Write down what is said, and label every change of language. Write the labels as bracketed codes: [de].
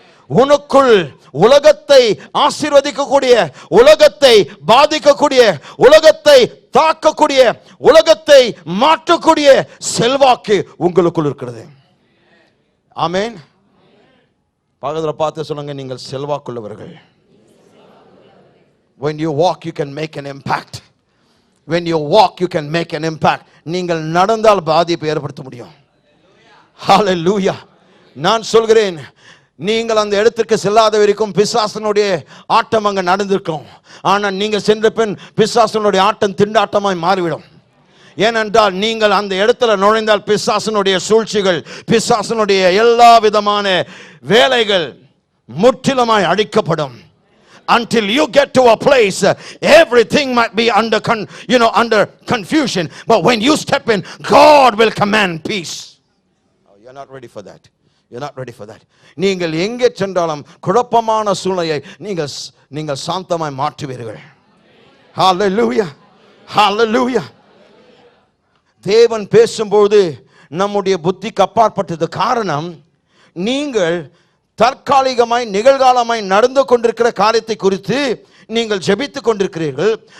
[ta] உனக்குள் உலகத்தை ஆசீர்வதிக்கக்கூடிய, உலகத்தை பாதிக்கக்கூடிய, உலகத்தை தாக்கக்கூடிய, உலகத்தை மாற்றக்கூடிய செல்வாக்கு உங்களுக்குள் இருக்கிறது. ஆமென். பக்கத்துல பார்த்து சொல்லுங்க, நீங்கள் செல்வாக்குள்ளவர்கள். [en] When you walk you can make an impact. When you walk you can make an impact. [ta] நீங்கள் நடந்தால் பாதிப்பை ஏற்படுத்த முடியும். ஹல்லேலூயா. நான் சொல்கிறேன், நீங்கள் அந்த இடத்திற்கு செல்லாத வரைக்கும் பிசாசனுடைய ஆட்டம் அங்க நடந்திருக்கும். ஆனால் நீங்கள் சென்ற பின் பிசாசனுடைய ஆட்டம் திண்டாட்டமாய் மாறிவிடும். ஏனென்றால் நீங்கள் அந்த இடத்துல நுழைந்தால் பிசாசனுடைய சூழ்ச்சிகள், பிசாசனுடைய எல்லா விதமான வேலைகள் முற்றிலுமாய் அழிக்கப்படும். [en] Until you get to a place, everything might be under confusion. But when you step in, God will command peace. Oh, you're not ready for that. You're not ready for that. [ta] நீங்கள் எங்கே சென்றாலும் குழப்பமான சூழ்நிலையை நீங்கள் சாந்தமாய் மாற்றுவீர்கள். Hallelujah. Hallelujah. தேவன் பேசும்போது நம்முடைய புத்திக்கு அப்பாற்பட்டது. காரணம், நீங்கள் தற்காலிகமாய் நிகழ்காலமாய் நடந்து கொண்டிருக்கிற காரியத்தை குறித்து நீங்கள் ஜெபித்துக் கொண்டிருக்கிறீர்கள்.